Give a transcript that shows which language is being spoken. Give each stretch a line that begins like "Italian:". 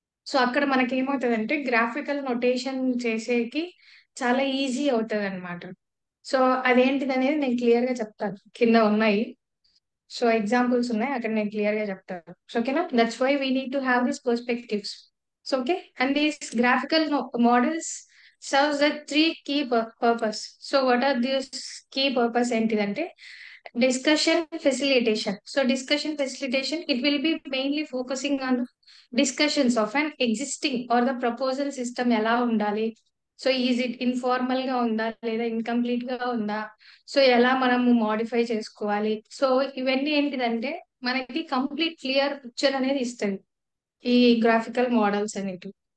Telugu: So అక్కడ మనకి ఏమవుతుంది అంటే, గ్రాఫికల్ నొటేషన్ చేసేకి చాలా ఈజీ అవుతుంది అనమాట. సో అదేంటిది అనేది నేను క్లియర్ గా చెప్తాను, కింద ఉన్నాయి. సో ఎగ్జాంపుల్స్ ఉన్నాయి అక్కడ, నేను క్లియర్ గా చెప్తాను.
English: So ఓకేనా, that's why we need to have these perspectives. So okay, and these graphical models serves the 3 key purpose. So what are these key purpose ఏంటిదంటే, discussion facilitation. So discussion facilitation, it will be mainly focusing on discussions of an existing or the proposal system
Telugu: ఎలా ఉండాలి. So is it informal గా ఉందా లేదా incomplete గా ఉందా, so ఎలా మనము మోడిఫై చేసుకోవాలి. సో ఇవన్నీ ఏంటిదంటే మనకి కంప్లీట్ క్లియర్ పిక్చర్ అనేది ఇస్తుంది ఈ గ్రాఫికల్ మోడల్స్ అనేవి.